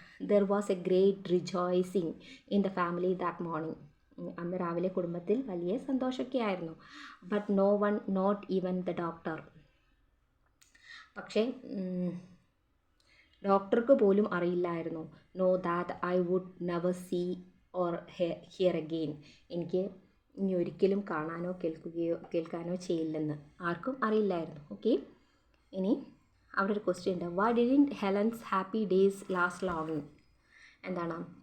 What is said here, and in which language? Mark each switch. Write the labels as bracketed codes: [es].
[en] There was a great rejoicing in the family that morning. [ml] അന്ന് രാവിലെ കുടുംബത്തിൽ വലിയ സന്തോഷമൊക്കെ ആയിരുന്നു. [en] But no one, not even the doctor. [ml] പക്ഷേ ഡോക്ടർക്ക് പോലും അറിയില്ലായിരുന്നു. [en] Know that I would never see or hear again. [ml] എനിക്ക് ഇനി ഒരിക്കലും കാണാനോ കേൾക്കാനോ ചെയ്യില്ലെന്ന് ആർക്കും അറിയില്ലായിരുന്നു. ഓക്കെ, ഇനി അവിടെ ഒരു ക്വസ്റ്റ്യൻ ഉണ്ട്. [en] Why didn't Helen's happy days last long? [ml] എന്താണ്?